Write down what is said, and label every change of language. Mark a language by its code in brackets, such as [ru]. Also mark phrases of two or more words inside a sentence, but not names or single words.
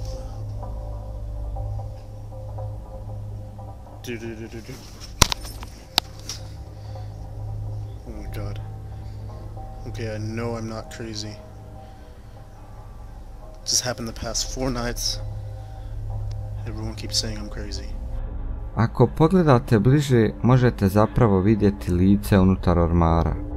[en] Do. Oh my God. Okay, I know I'm not crazy. Just happened the past 4 nights. Everyone keeps saying I'm crazy. [hr] Ako pogledate bliže, možete zapravo vidjeti lice unutar ormara.